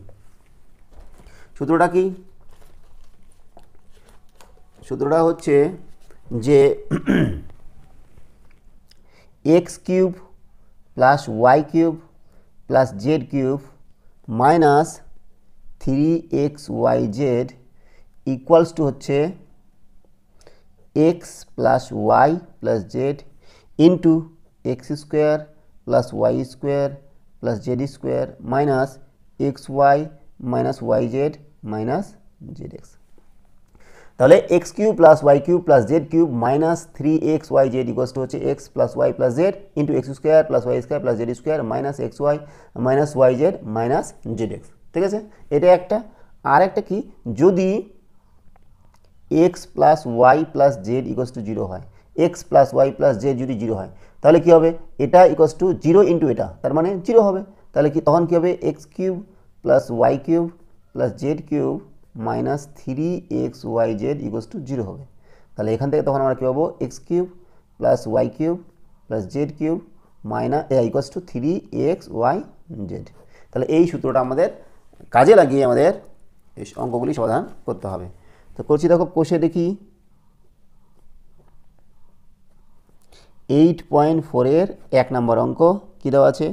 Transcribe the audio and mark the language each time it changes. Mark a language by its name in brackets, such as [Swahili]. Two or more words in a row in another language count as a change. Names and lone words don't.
[Bangla] সূত্রটা কি? সূত্রটা হচ্ছে যে x³ + y³ + z³ মাইনাস [English] 3xyz equals to হচ্ছে x plus y plus z into x² plus y² plus z² minus xy minus yz minus zx। তাহলে x³ plus y³ plus z³ minus 3xyz equals to হচ্ছে x plus y plus z into x² plus y² plus z² minus xy minus yz minus zx। [Bangla] ঠিক আছে, এটা একটা। আর একটা কি, যদি [English] x plus y plus z equals to 0 [Bangla] হয়, [English] x plus y plus z [Bangla] যদি 0 হয়, তাহলে কি হবে? এটা [English] equals to 0 [Bangla] ইন্টু এটা, তার মানে 0 হবে। তাহলে কি তখন কি হবে? [English] x³ plus y³ plus z³ মাইনাস 3xyz equals to 0 হবে। [Bangla] তাহলে এখান থেকে তখন আমরা কী পাবো? [English] x³ plus y³ plus z³ মাইনাস equals to 3xyz। [Bangla] তাহলে এই সূত্রটা আমাদের কাজে লাগিয়ে আমাদের এই অঙ্কগুলি সমাধান করতে হবে। তো করছি, দেখো কোষে দেখি 8.4 এর 1 নম্বর অঙ্ক। কী দেওয়া আছে?